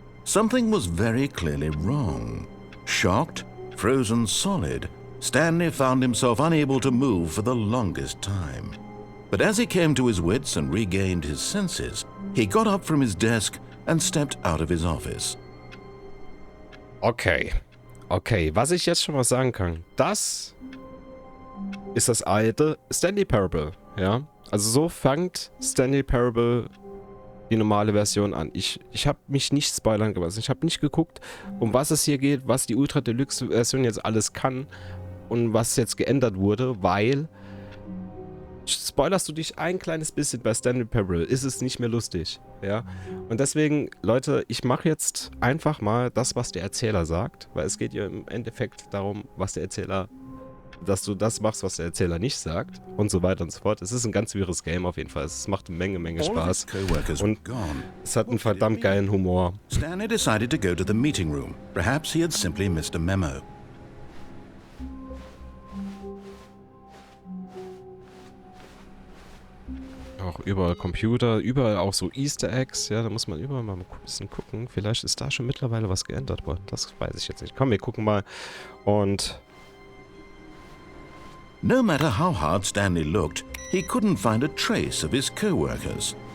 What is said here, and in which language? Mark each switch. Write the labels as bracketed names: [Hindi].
[English] Something was very clearly wrong. Shocked, frozen solid, Stanley found himself unable to move for the longest time. But as he came to his wits and regained his senses, he got up from his desk and stepped out of his office. Okay. [German] Okay, was ich jetzt schon mal sagen kann, das ist das alte Stanley Parable, ja? Also so fängt Stanley Parable die normale Version an. Ich habe mich nicht spoilern gelassen. Ich habe nicht geguckt, um was es hier geht, was die Ultra Deluxe Version jetzt alles kann und was jetzt geändert wurde, weil spoilerst du dich ein kleines bisschen bei Stanley Parable, ist es nicht mehr lustig, ja? Und deswegen, Leute, ich mache jetzt einfach mal das, was der Erzähler sagt, weil es geht ja im Endeffekt darum, was der Erzähler, dass du das machst, was der Erzähler nicht sagt und so weiter und so fort. Es ist ein ganz wirres Game auf jeden Fall. Es macht eine Menge Spaß und es hat einen verdammt geilen Humor. [English] Stanley decided to go to the meeting room. Perhaps he had simply missed a memo. [German] Auch überall Computer, überall auch so Easter Eggs, ja, da muss man überall mal ein bisschen gucken. Vielleicht ist da schon mittlerweile was geändert worden, das weiß ich jetzt nicht. Komm, wir gucken mal und... [English] No matter how hard Stanley looked, he couldn't find a trace of his co-workers.